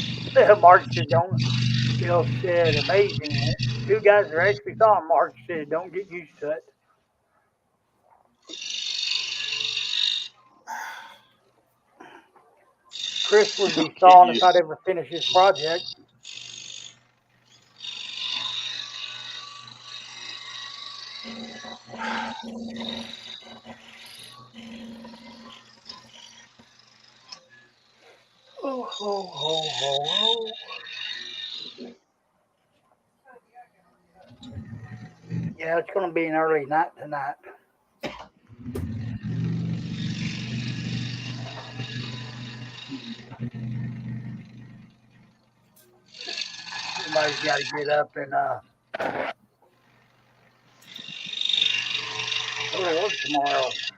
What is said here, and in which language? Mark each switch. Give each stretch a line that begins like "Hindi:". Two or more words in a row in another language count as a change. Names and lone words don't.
English: Mark said, don't. Bill said, amazing. 2 guys that actually saw him. Mark said, don't get used to it. Chris would be stalling if I'd ever finish his project. Oh, ho, ho, ho, ho. Yeah, it's going to be an early night tonight. Somebody's got to get up and go to work tomorrow.